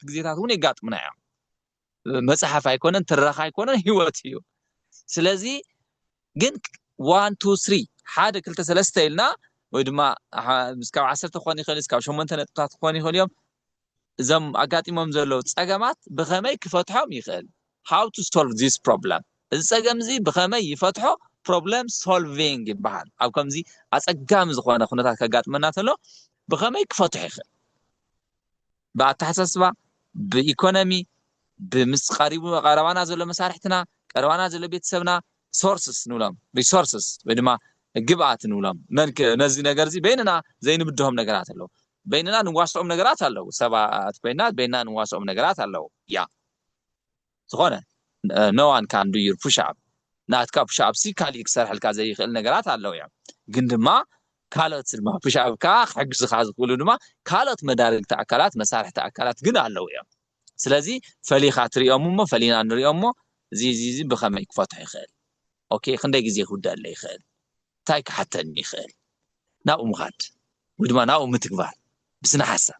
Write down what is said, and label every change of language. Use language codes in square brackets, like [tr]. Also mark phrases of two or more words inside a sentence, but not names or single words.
[ti] ግዜታት እውን ይጋጥሙና እዮም መፅሓፍ ኣይኮነን ትረኻ ኣይኮነን ህይወት እዩ ስለዚ ግን 1 2 3 ሓደ ክልተ ሰለስተ ኢልና ወይ ድማ እስካብ 10 ክኾን ይኽእል እስካብ 8 ነጥብታት ክኾን ይኽእል እዮም እዞም ኣጋጢሞም ዘለዉ ፀገማት ብኸመይ ክፈትሖም ይኽእል [en] how to solve this problem [ti] እዚ ፀገም እዚ ብኸመይ ይፈትሖ [en] problem solving [ti] ይበሃል ኣብ ከምዚ ኣፀጋሚ ዝኾነ ኩነታት ከጋጥመና ተሎ ብኸመይ ክፈትሖ ይኽእል ብኣተሓሳስባ ብኢኮኖሚ ብምስ ቀረባና ዘሎ መሳርሕትና ቀረባና ዘሎ ቤተሰብና ሶርስስ ንብሎም ሪሶርስስ ወይ ድማ ግብኣት ንብሎም ነዚ ነገር እዚ በይንና ዘይንብድሆም ነገራት ኣለዉ በይንና ንዋስኦም ነገራት ኣለዉ ሰባት ኮይና በይንና ንዋስኦም ነገራት ኣለዉ ያ ዝኾነ [en] no one can do your push up [ti] ናትካ [en] push up [ti] ካሊእ ክሰርሐልካ ዘይኽእል ነገራት ኣለዉ እዮም ግን ድማ ካልኦት ድማ [en] push up [ti] ካ ክሕግዙካ ዝኽእሉ ድማ ካልኦት መዳርግቲ ኣካላት መሳርሕቲ ኣካላት ግን ኣለዉ እዮም ስለዚ ፈሊኻ ትሪኦም እሞ ፈሊና ንሪኦም እሞ እዚ ብኸመይ ክፈትሖ ይኽእል ኦኬ ክንደይ ግዜ ክውዳእ ይኽእል እንታይ ክሓተኒ ይኽእል ናብኡ ምኻድ ወይ ድማ ናብኡ ምትግባር ብስነ ሓሳብ